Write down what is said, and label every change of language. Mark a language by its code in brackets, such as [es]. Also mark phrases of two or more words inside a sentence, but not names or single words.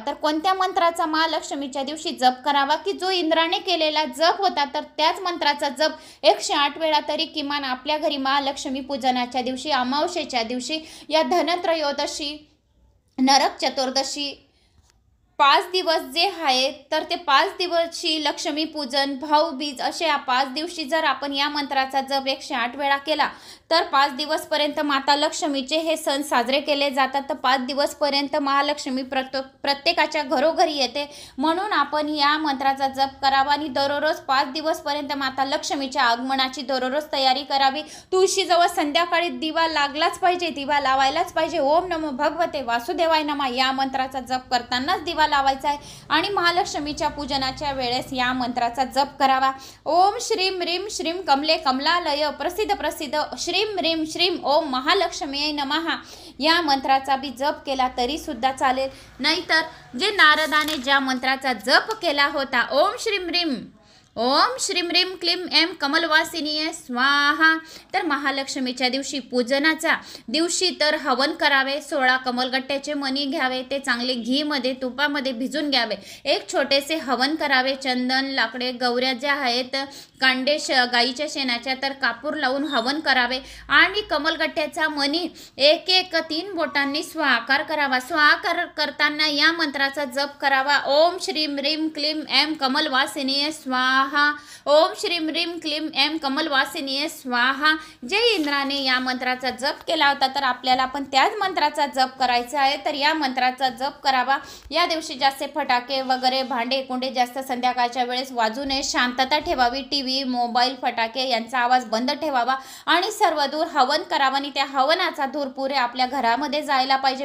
[mr] तर कोणत्या मंत्राचा महालक्ष्मीच्या दिवशी जप करावा की जो इंद्राने केलेला जप होता तर त्याच मंत्राचा जप 108 वेळा तरी किमान आपल्या घरी महालक्ष्मी पूजनाच्या दिवशी, अमावस्येच्या दिवशी, या धनत्रयोदशी, नरक चतुर्दशी 5 दिवस जे आहेत तर ते 5 दिवशी लक्ष्मीपूजन, भाऊबीज असे या 5 दिवशी जर आपण या मंत्राचा जप 108 वेळा केला तर 5 दिवसपर्यंत माता लक्ष्मीचे हे सण साजरे केले जातात. तर 5 दिवसपर्यंत महालक्ष्मी प्रत्येकाच्या घरोघरी येते. म्हणून आपण या मंत्राचा जप करावा आणि दररोज 5 दिवसपर्यंत माता लक्ष्मीच्या आगमनाची दररोज तयारी करावी. तुळशीजवळ संध्याकाळी दिवा लागलाच पाहिजे, दिवा लावायलाच पाहिजे. [sa] ओम नमो भगवते वासुदेवाय नमः [mr] या मंत्राचा जप करतानाच दिवा लावायचा आहे आणि महालक्ष्मीच्या पूजनाच्या वेळेस या मंत्राचा जप करावा. [sa] ओम श्रीम ह्रीम श्रीम कमले कमलालय प्रसिद्ध प्रसिद्ध श्रीम ह्रीम श्रीम ओम महालक्ष्मी नमः [mr] या मंत्राचा बी जप केला तरी सुद्धा चालेल. नाहीतर जे नारदाने ज्या मंत्राचा जप केला होता [sa] ओम श्रीम ह्रीम क्लीम एम कमलवासिनीय स्वाहा, [mr] तर महालक्ष्मीच्या दिवशी पूजनाचा दिवशी तर हवन करावे. 16 कमलगट्ट्याचे मणी घ्यावे, ते चांगले घीमध्ये तुपामध्ये भिजून घ्यावे. एक छोटेसे हवन करावे. चंदन, लाकडे, गौऱ्या ज्या आहेत, कांडे गाईच्या शेणाच्या तर कापूर लावून हवन करावे आणि कमलगट्ट्याचा मणी एक 3 बोटांनी स्वाकार करावा. स्वाकार करताना या मंत्राचा जप करावा. [sa] ओम श्रीम ह्रीम क्लीम एम कमलवासिनीय स्वाहा, ओम श्रीम ह्रीम क्लीम एम कमलवासिनीय स्वाहा. [mr] जे इंद्राने या मंत्राचा जप केला होता तर आपल्याला पण त्याच मंत्राचा जप करायचा आहे. तर या मंत्राचा जप करावा. या दिवशी जास्त फटाके वगैरे भांडे कुंडे जास्त संध्याकाळच्या वेळेस वाजू नये. शांतता ठेवावी. टीव्ही, मोबाईल, फटाके यांचा आवाज बंद ठेवावा आणि सर्व दूर हवन करावा आणि त्या हवनाचा धूर पुरे आपल्या घरामध्ये जायला पाहिजे.